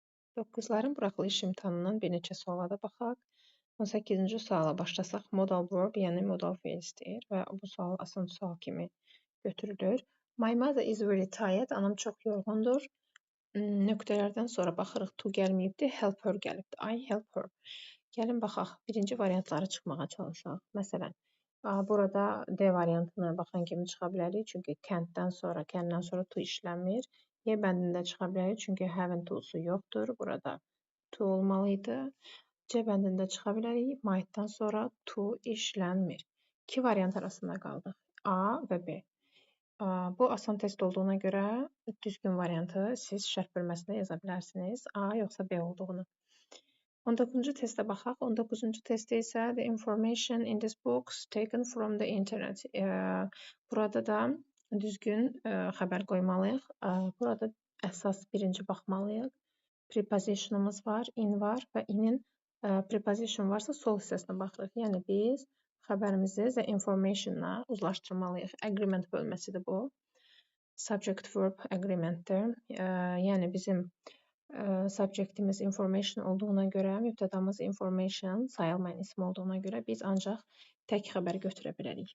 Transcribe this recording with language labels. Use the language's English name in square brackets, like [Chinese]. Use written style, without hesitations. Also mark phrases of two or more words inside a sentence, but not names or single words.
[Azerbaijani] 9-ların buraxılış imtahanından bir neçə suala da baxaq. 18-ci suala başlasaq, [English] modal verb, [Azerbaijani] yəni modal fe'l istəyir və bu sual asan sual kimi götürülür. [English] My mother is very tired. [Azerbaijani] Anam çox yorğundur. Nöqtələrdən sonra baxırıq, [English] to gəlməyibdi, help her gəlibdi. I help her. [Azerbaijani] Gəlin baxaq, birinci variantları çıxmağa çalışaq. Məsələn, burada D variantına baxan kimi çıxa bilərik, çünki kənddən sonra to işləmir. Y bəndində çıxa bilərik, çünki have-in to'su yoxdur. Burada to olmalıydı. C bəndində çıxa bilərik, might-dan sonra to işlənmir. İki variant arasında qaldıq. A və B. Bu asan test olduğuna görə düzgün variantı siz şərh bölməsində yaza bilərsiniz. A yoxsa B olduğunu. 19-cu testə baxaq. 19-cu testdə isə [English] the information in this box taken from the internet. [Azerbaijani] Burada da düzgün xəbər qoymalıyıq. Burada əsas birinci baxmalıyıq. Prepositionumuz var, in var və [English] in-in preposition [Azerbaijani] varsa sol hissəsinə baxırıq. Yəni biz xəbərimizi [English] the information-la [Azerbaijani] uzlaşdırmalıyıq. Agreement bölməsidir bu. [English] Subject verb agreement-dir. [Azerbaijani] Yəni bizim subjectimiz information olduğuna görə, mübtədamız information sayılmayan isim olduğuna görə biz ancaq tək xəbər götürə bilərik.